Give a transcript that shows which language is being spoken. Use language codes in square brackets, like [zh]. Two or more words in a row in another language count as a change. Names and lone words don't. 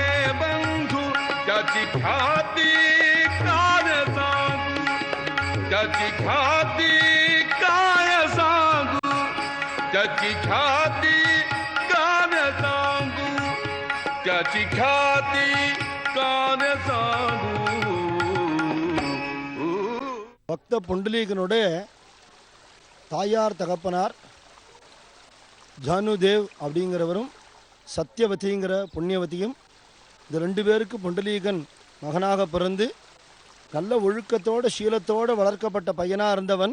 [mr] बंधू त्याची ख्याती काय सांगू त्याची ख्याती काय सांगू त्याची ख्याती काय सांगू त्याची ख्याती काय सांगू [ta] பக்த புண்டலீகனுடைய தாயார் தகப்பனார் ஜானுதேவ் அப்படிங்கிறவரும் சத்யவதிங்கிற புண்ணியவதியும் இந்த ரெண்டு பேருக்கு புண்டலீகன் மகனாக பிறந்து நல்ல ஒழுக்கத்தோடு சீலத்தோடு வளர்க்கப்பட்ட பையனாக இருந்தவன்.